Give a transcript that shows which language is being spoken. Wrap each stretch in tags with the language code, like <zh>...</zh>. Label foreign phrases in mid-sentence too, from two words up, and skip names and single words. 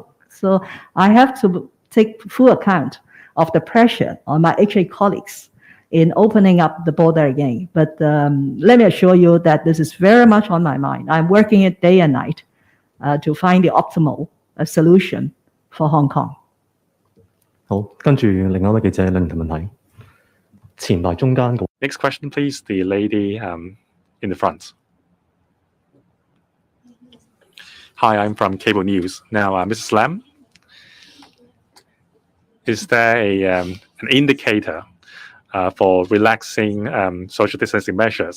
<en>So I have to take full account of the pressure on my HA colleagues in opening up the border again. But let me assure you that this is very much on my mind. I'm working it day and night to find the optimal solution for Hong Kong.</en> <yue>好，跟住另外一位記者另一條問題，前排中間嗰</yue> <en>Next question, please. The lady in the front. Hi, I'm from Cable News. Now, Mrs. Lam, is there an indicator for relaxing social distancing measures?</en>